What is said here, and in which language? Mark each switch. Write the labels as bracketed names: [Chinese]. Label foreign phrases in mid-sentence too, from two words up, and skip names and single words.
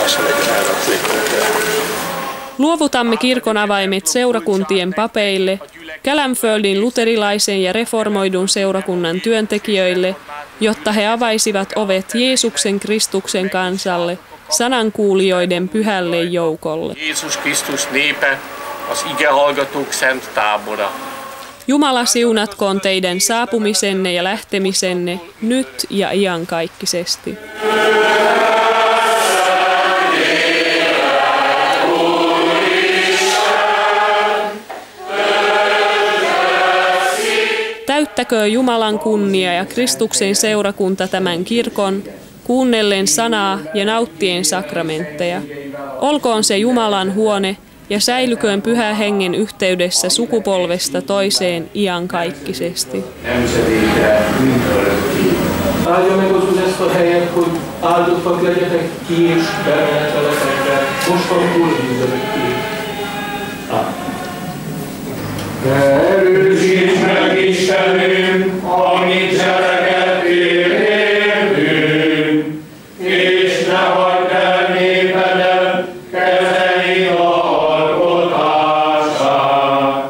[Finnish] Luovutamme kirkon avaimet seurakuntien papeille Kelamföldin luterilaisen ja reformoidun seurakunnan työntekijöille, jotta he avaisivat ovet Jeesuksen Kristuksen kansalle, sanankuulijoiden pyhälle joukolle. [Hungarian] Jézus Krisztus népe, az igehallgatók szent tábora. [Finnish] Jumala siunatkoon teidän saapumisenne ja lähtemisenne nyt ja iankaikkisesti. Täyttäköön Jumalan kunnia ja Kristuksen seurakunta tämän kirkon, kuunnellen sanaa ja nauttien sakramentteja. Olkoon se Jumalan huone ja säilyköön Pyhän Hengen yhteydessä sukupolvesta toiseen iankaikkisesti. [Hungarian] Áldja meg az Úr ezt a helyet, hogy áldottak legyetek ki és bemeheteletek be, mostantól mindörökké. Erősíts meg, Istenünk, amit cselekedtél értünk, és ne hagyd el népedet, kezei alkotását.